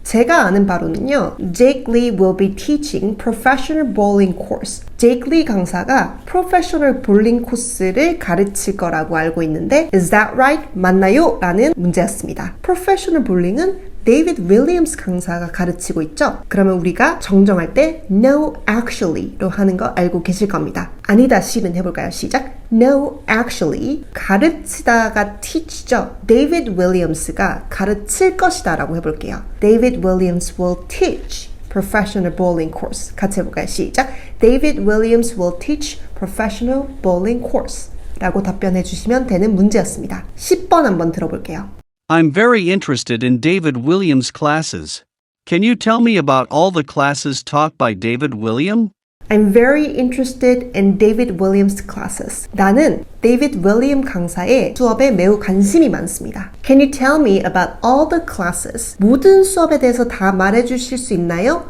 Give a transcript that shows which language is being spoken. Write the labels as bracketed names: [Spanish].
[Korean] 제가 아는 바로는요. [English] Jake Lee will be teaching professional bowling course. [Korean] Jake Lee 강사가 프로페셔널 볼링 코스를 가르칠 거라고 알고 있는데 [English] Is that right? [Korean] 맞나요? 라는 문제였습니다. 프로페셔널 볼링은 데이비드 윌리엄스 강사가 가르치고 있죠. 그러면 우리가 정정할 때 No, actually로 하는 거 알고 계실 겁니다. 아니다 시는 해볼까요? 시작. [English] No, actually. [Korean] 가르치다가 teach죠. 데이비드 윌리엄스가 가르칠 것이다 라고 해볼게요. [English] David Williams will teach professional bowling course. [Korean] 같이 해볼까요? 시작. [English] David Williams will teach professional bowling course [Korean] 라고 답변해 주시면 되는 문제였습니다. 10번 한번 들어볼게요. [English] I'm very interested in David Williams' classes. Can you tell me about all the classes taught by David William? I'm very interested in David Williams' classes. [Korean] 나는 데이비드 윌리엄 강사의 수업에 매우 관심이 많습니다. [English] Can you tell me about all the classes? [Korean] 모든 수업에 대해서 다 말해주실 수 있나요?